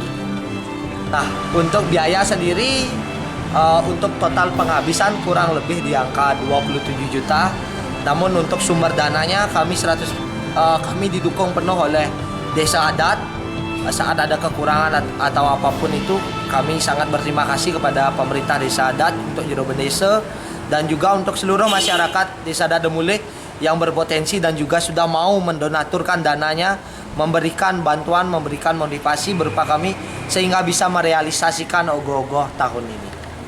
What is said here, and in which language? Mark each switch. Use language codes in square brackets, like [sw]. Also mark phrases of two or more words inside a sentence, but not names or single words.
[id] Nah, untuk biaya sendiri, untuk total penghabisan kurang lebih di angka 27 juta. Namun untuk sumber dananya kami didukung penuh oleh desa adat. Saat ada kekurangan atau apapun itu, kami sangat berterima kasih kepada pemerintah desa adat untuk Jero Bendesa, dan juga untuk seluruh masyarakat desa adat Demulih yang berpotensi dan juga sudah mau mendonaturkan dananya, memberikan bantuan, memberikan motivasi berupa kami, sehingga bisa merealisasikan ogoh-ogoh tahun ini.